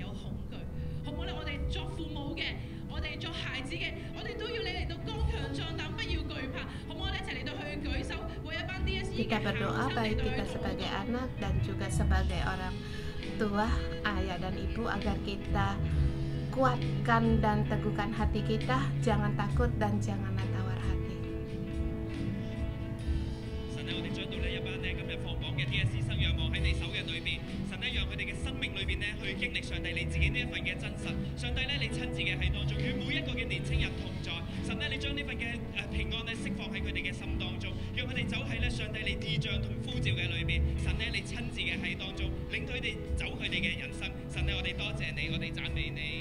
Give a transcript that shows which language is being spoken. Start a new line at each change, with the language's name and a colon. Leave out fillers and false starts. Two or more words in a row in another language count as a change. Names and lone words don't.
Indonesian: Kita berdoa baik kita sebagai anak dan juga sebagai orang tua, ayah dan ibu, agar kita kuatkan dan teguhkan hati kita, jangan takut dan jangan tawar hati.
Cantonese: 嘅 TSC 生仰望喺你手嘅裏邊，神咧讓佢哋嘅生命裏邊咧去經歷上帝你自己呢一份嘅真實，上帝咧你親自嘅喺當中與每一個嘅年青人同在，神咧你將呢份嘅平安咧釋放喺佢哋嘅心當中，讓佢哋走喺咧上帝你異象同呼召嘅裏邊，神咧你親自嘅喺當中，領佢哋走佢哋嘅人生，神咧我哋多謝你，我哋讚美你。